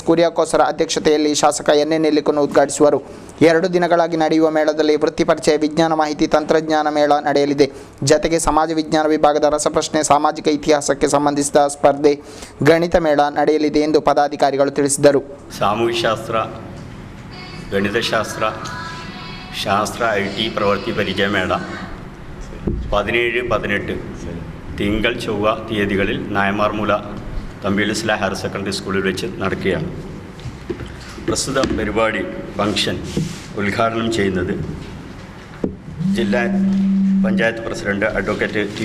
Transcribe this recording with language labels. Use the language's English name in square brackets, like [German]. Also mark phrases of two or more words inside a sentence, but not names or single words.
[Kannada] ಕುರಿಯಾಕೋಸರ ಅಧ್ಯಕ್ಷತೆಯಲ್ಲಿ ಶಾಸಕ ಎನ್ ಎ ನೆಲ್ಲಿಕುನ್ನು ಉದ್ಘಾಟಿಸುವರು. 2 ದಿನಗಳಾಗಿ ನಡೆಯುವ ಮೇಳದಲ್ಲಿ ವೃತ್ತಿಪರಿಚಯ, ವಿಜ್ಞಾನ ಮಾಹಿತಿ ತಂತ್ರಜ್ಞಾನ ಮೇಳ ನಡೆಯಲಿದೆ. ಜತೆಗೆ ಸಮಾಜ ವಿಜ್ಞಾನ ವಿಭಾಗದ ರಸಪ್ರಶ್ನೆ, ಸಾಮಾಜಿಕ ಇತಿಹಾಸಕ್ಕೆ ಸಂಬಂಧಿಸಿದ ಸ್ಪರ್ಧೆ, ಗಣಿತ ಮೇಳ ನಡೆಯಲಿದೆ ಎಂದು ಪದಾಧಿಕಾರಿಗಳು ತಿಳಿಸಿದರು. [Malayalam] സാമൂഹ്യശാസ്ത്ര, ഗണിതശാസ്ത്ര, ശാസ്ത്ര IT പ്രവൃത്തി പരിചയമേള 17-18 തിങ്കൾ ചൊവ്വ തീയതികളിൽ നായമാർമൂല തമ്പിൽ ഇസ്ലാം ഹയർ സെക്കൻഡറി സ്കൂളിൽ വെച്ച് നടക്കുകയാണ്. പ്രസ്തുത പരിപാടി ഫംഗ്ഷൻ ഉദ്ഘാടനം ചെയ്യുന്നത് ജില്ലാ പഞ്ചായത്ത് പ്രസിഡന്റ് അഡ്വക്കേറ്റ് ടി.പി.